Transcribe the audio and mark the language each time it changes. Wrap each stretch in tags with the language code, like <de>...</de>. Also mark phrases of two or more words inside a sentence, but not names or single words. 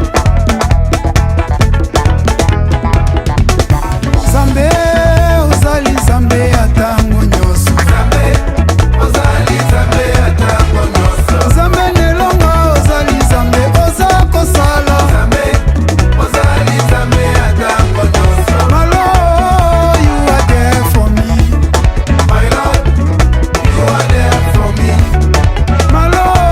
<ln>Zambe, ozali Zambe atango nyoso Zambe nelonga ozali Zambe oza kosala ozali Zambe atango nyoso Malo,</ln> <en>you are there for me My Lord, you are there for me Malo</en>